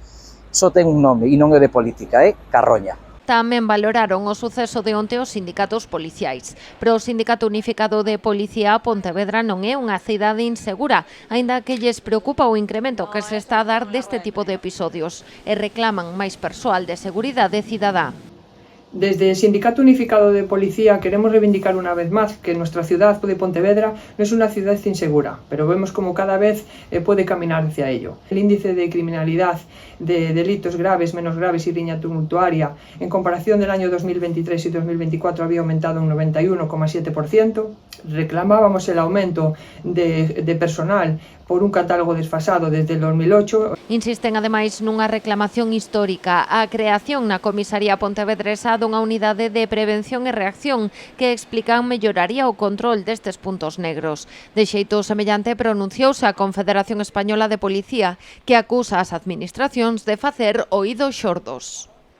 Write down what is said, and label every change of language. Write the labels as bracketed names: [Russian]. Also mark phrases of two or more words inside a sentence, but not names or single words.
[Galician] Só ten un nome e non é de política, é Carroña. Tamén valoraron o suceso de onte os sindicatos policiais. Pero o Sindicato Unificado de Policía, Pontevedra non é unha cidade insegura, aínda que lles preocupa o incremento que se está a dar deste tipo de episodios e reclaman máis persoal de seguridade cidadá. [Spanish] Desde el Sindicato Unificado de Policía queremos reivindicar una vez más que nuestra ciudad de Pontevedra no es una ciudad insegura, pero vemos como cada vez puede caminar hacia ello. El índice de criminalidad, de delitos graves, menos graves y riña tumultuaria, en comparación del año 2023 y 2024 había aumentado un 91,7%. Reclamábamos el aumento de personal por un catálogo desfasado desde el 2008. [Galician] Insisten ademais nunha reclamación histórica, a creación na comisaría pontevedresa dunha unidade de prevención e reacción que explican melloraría o control destes puntos negros. De xeito semellante pronunciouse a Confederación Española de Policía, que acusa as administracións de facer oídos xordos.